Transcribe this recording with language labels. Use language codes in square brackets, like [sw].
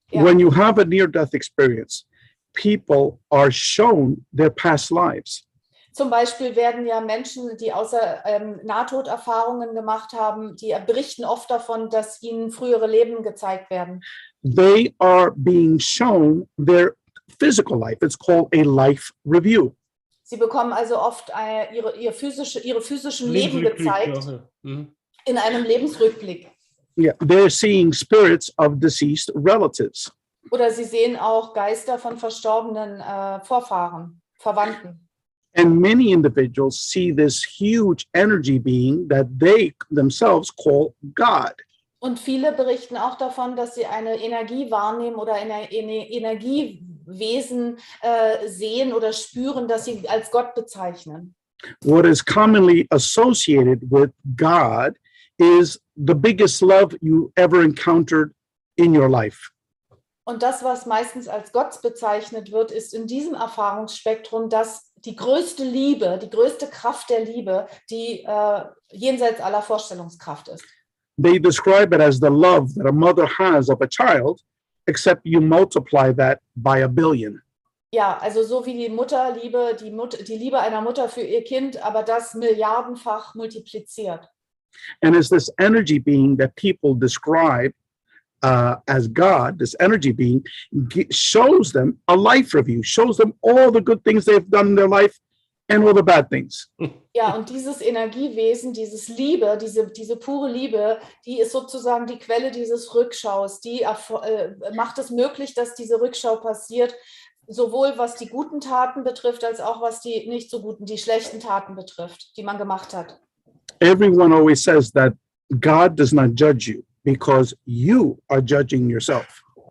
[en] When you have a near-death experience, people are shown their past lives. [de] Zum Beispiel werden ja Menschen, die Nahtoderfahrungen gemacht haben, die berichten oft davon, dass ihnen frühere Leben gezeigt werden. [en] They are being shown their physical life. It's called a life review. [de] Sie bekommen also oft ihre physischen Leben gezeigt in einem Lebensrückblick. [en] Yeah, they're seeing spirits of deceased relatives. [de] Oder sie sehen auch Geister von verstorbenen Vorfahren, Verwandten. [en] And many individuals see this huge energy being that they themselves call God. [de] Und viele berichten auch davon, dass sie eine Energie wahrnehmen oder eine Energiewesen sehen oder spüren, das sie als Gott bezeichnen. [en] What is commonly associated with God is the biggest love you ever encountered in your life. [de] Und das, was meistens als Gott bezeichnet wird, ist in diesem Erfahrungsspektrum, dass die größte Liebe, die größte Kraft der Liebe, die jenseits aller Vorstellungskraft ist. [en] They describe it as the love that a mother has of a child, except you multiply that by 1 billion. [de] Ja, also so wie die Mutterliebe, die Liebe einer Mutter für ihr Kind, aber das milliardenfach multipliziert. [en] And it's this energy being that people describe as God, this energy being, shows them a life review, shows them all the good things they've done in their life and all the bad things. [de] Ja, und dieses Energiewesen, dieses Liebe, diese pure Liebe, die ist sozusagen die Quelle dieses Rückschaus. Die macht es möglich, dass diese Rückschau passiert, sowohl was die guten Taten betrifft, als auch was die nicht so guten, die schlechten Taten betrifft, die man gemacht hat. [en] Everyone always says that God does not judge you because you are judging yourself.